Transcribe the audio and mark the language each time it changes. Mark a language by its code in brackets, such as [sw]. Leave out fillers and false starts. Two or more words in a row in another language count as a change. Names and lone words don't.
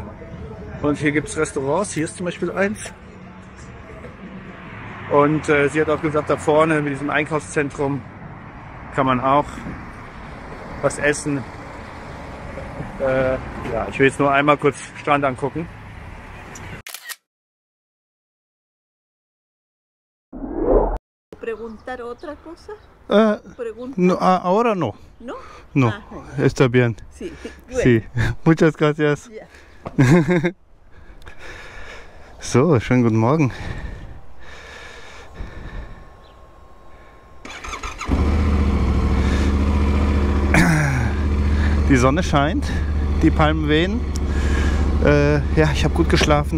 [de] Und hier gibt es Restaurants, hier ist zum Beispiel eins. Und sie hat auch gesagt, da vorne mit diesem Einkaufszentrum kann man auch was essen. Ja, ich will jetzt nur einmal kurz Strand angucken. [es] ¿Preguntar otra cosa? No, ahora no. ¿No? No, Ah, está bien. sí. Bueno, Sí, muchas gracias. ya. [de] So, schönen guten Morgen. Die Sonne scheint, die Palmen wehen. Ja, ich habe gut geschlafen.